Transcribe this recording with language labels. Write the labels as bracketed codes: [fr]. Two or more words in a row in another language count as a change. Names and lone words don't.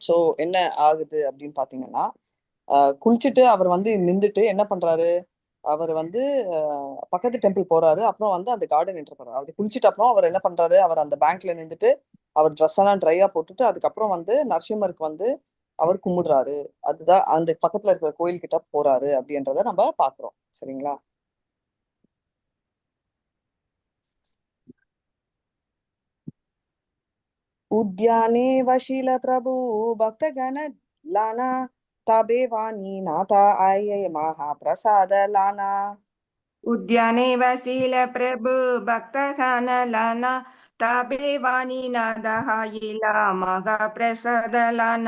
[ta] சோ என்ன ஆகுது அப்படின்னு பாத்தீங்கன்னா, குளிச்சுட்டு அவர் வந்து நின்றுட்டு என்ன பண்றாரு, அவர் வந்து பக்கத்து டெம்பிள் போறாரு. அப்புறம் வந்து அந்த [en] garden enter [ta] பண்றாரு. அவர் குளிச்சுட்டு அப்புறம் அவர் என்ன பண்றாரு, அவர் அந்த பேங்க்ல நின்றுட்டு அவர் ட்ரெஸ் எல்லாம் ட்ரையா போட்டுட்டு அதுக்கப்புறம் வந்து நரசிம்மருக்கு வந்து அவர் கும்பிடுறாரு. அதுதான் அந்த பக்கத்துல இருக்கிற கோயில் கிட்ட போறாரு அப்படின்றத நம்ம பாக்குறோம். சரிங்களா? [bn] উদ্যানে বসিল প্রভু ভক্তগণ লঞা তবে বাণী নাথ আই মহাপ্রসাদ লঞা উদ্যানে বসিল প্রভু ভক্তগণ লঞা তবে বাণী নাথ মহাপ্রসাদ লঞা.